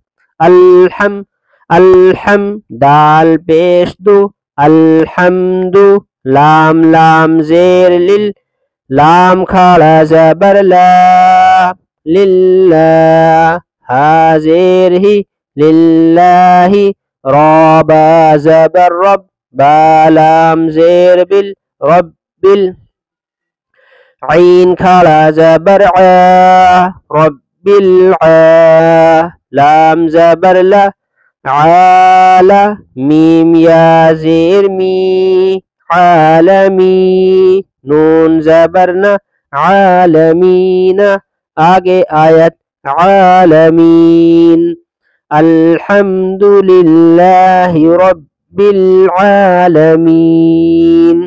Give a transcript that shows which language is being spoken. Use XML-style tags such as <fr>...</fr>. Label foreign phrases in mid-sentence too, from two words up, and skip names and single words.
<ur>الحم الحم دال پیش دو الحمد لام لام زیر لل لام کھڑا زبر لا للہ ہا زیر ہی للہ را با زبر رب با لام زیر بل رب بل عین کھڑا زبر عا رب العا لام زبر لا عالا میم یا زیر می عالمی نون زبرنا عالمین آگے آیت عالمین</ur> <ar>الحمد للہ رب العالمین.</ar>